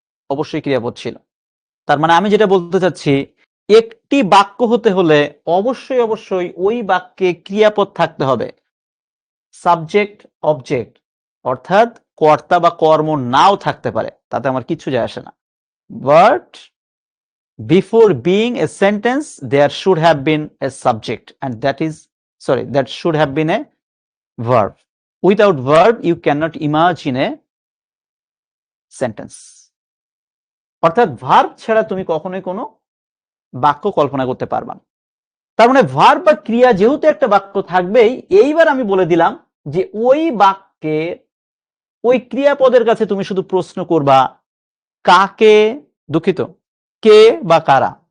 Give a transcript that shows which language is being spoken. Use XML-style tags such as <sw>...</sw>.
<bn>অবশ্যই ক্রিয়াপদ ছিল। তার মানে আমি যেটা বলতে চাচ্ছি, একটি বাক্য হতে হলে অবশ্যই অবশ্যই ওই বাক্যে ক্রিয়াপদ থাকতে হবে, সাবজেক্ট অবজেক্ট, অর্থাৎ কর্তা বা কর্ম নাও থাকতে পারে, তাতে আমার কিছু যায় আসে না।</bn> <en>But before being a sentence there should have been a subject and that should have been a verb. Without verb you cannot imagine a sentence.</en> <bn>অর্থাৎ ভার্ব ছাড়া তুমি কখনোই কোনো বাক্য কল্পনা করতে পারবা না। তার মানে ভার্ব বা ক্রিয়া যেহেতু একটা বাক্য থাকবেই, এইবার আমি বলে দিলাম যে ওই বাক্যে ওই ক্রিয়াপদের কাছে তুমি শুধু প্রশ্ন করবা কাকে, দুঃখিত, কে বা কারা।</bn>